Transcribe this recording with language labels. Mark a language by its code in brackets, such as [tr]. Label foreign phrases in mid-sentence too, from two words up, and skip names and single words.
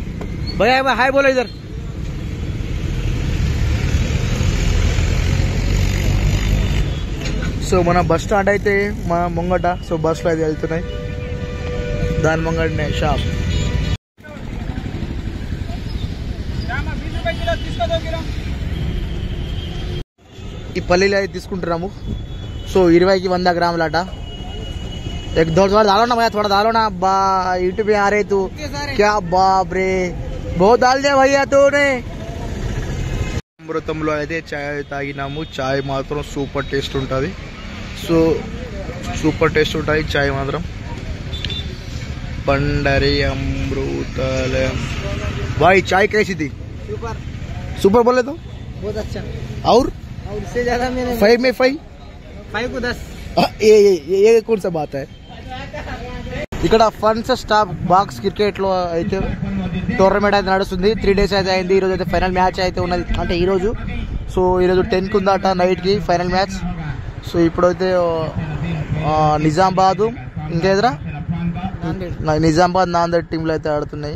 [te] భయ [hi] हाय बोलो [te] ఇద్దరు. సో మన బస్ స్టాండ్ అయితే మా ముంగట. సో బస్సులో అయితే వెళ్తున్నాయి. దాని ముంగటనే షాప్. ఈ పల్లీలు అయితే తీసుకుంటున్నాము. సో 20కి 100 గ్రాములట. [hi] एक दो दालो ना भैया, थोड़ा दालो ना बा. यूट्यूब पे आ रहे तू क्या बाप रे, बहुत डाल दिया भैया तूने. [te] అమృతంలో అయితే చాయ్ తాగినాము. చాయ్ మాత్రం సూపర్ టేస్ట్ ఉంటుంది. సో సూపర్ టేస్ట్ ఉంటుంది చాయ్ మాత్రం. [hi] पंडरी अमृतालय भाई चाय कैसी थी? सुपर सुपर बोले तो बहुत अच्छा. और इससे ज्यादा मैंने 5 में 5 को 10. ये कौन सा बात है? [te] ఇక్కడ ఫన్స్ స్టాప్ బాక్స్ క్రికెట్ లో అయితే టోర్నమెంట్ అయితే నడుస్తుంది. 3 days అయితే అయింది. ఈరోజు అయితే ఫైనల్ మ్యాచ్ అయితే ఉన్నది, అంటే ఈరోజు. సో ఈరోజు 10కి ఉందట నైట్కి ఫైనల్ మ్యాచ్. సో ఇప్పుడైతే నిజామాబాద్ ఇంకెదరా నిజామాబాద్ నాందేడ్ టీంలు అయితే ఆడుతున్నాయి.